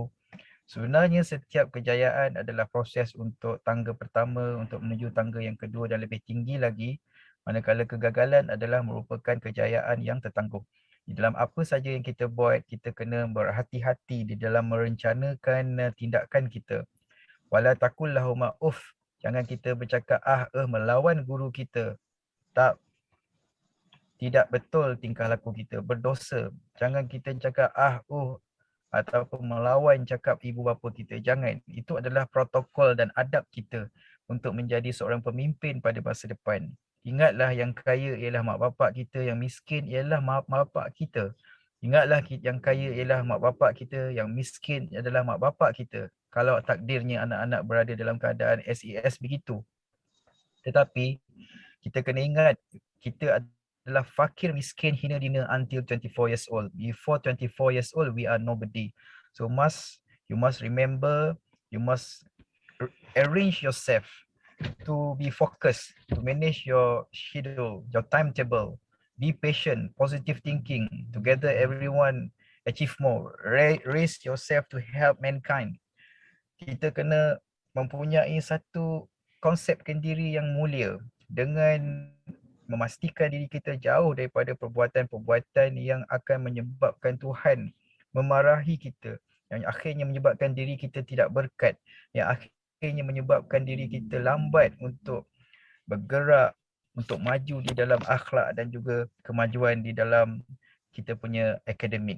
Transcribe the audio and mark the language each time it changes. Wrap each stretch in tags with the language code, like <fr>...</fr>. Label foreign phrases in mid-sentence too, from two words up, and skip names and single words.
<ms>Sebenarnya setiap kejayaan adalah proses untuk tangga pertama untuk menuju tangga yang kedua dan lebih tinggi lagi. Manakala kegagalan adalah merupakan kejayaan yang tertangguh. Di dalam apa saja yang kita buat, kita kena berhati-hati di dalam merencanakan tindakan kita.</ms> <ar>ولا تقل لهما أف.</ar> <ms>Jangan kita bercakap melawan guru kita. Tak, tidak betul tingkah laku kita, berdosa. Jangan kita cakap ataupun melawan cakap ibu bapa kita. Jangan. Itu adalah protokol dan adab kita untuk menjadi seorang pemimpin pada masa depan. Ingatlah yang kaya ialah mak bapak kita, yang miskin ialah mak bapak kita. Ingatlah yang kaya ialah mak bapak kita, yang miskin adalah mak bapak kita. Kalau takdirnya anak-anak berada dalam keadaan SES begitu. Tetapi kita kena ingat, kita adalah fakir, miskin, hina dina</ms> <en>until 24 years old. Before 24 years old, we are nobody. So you must remember, you must arrange yourself to be focused, to manage your schedule, your timetable. Be patient, positive thinking. Together everyone achieve more. Raise yourself to help mankind.</en> <ms>Kita kena mempunyai satu konsepkan diri yang mulia dengan memastikan diri kita jauh daripada perbuatan-perbuatan yang akan menyebabkan Tuhan memarahi kita, yang akhirnya menyebabkan diri kita tidak berkat, yang akhirnya menyebabkan diri kita lambat untuk bergerak, untuk maju di dalam akhlak dan juga kemajuan di dalam kita punya akademik.</ms>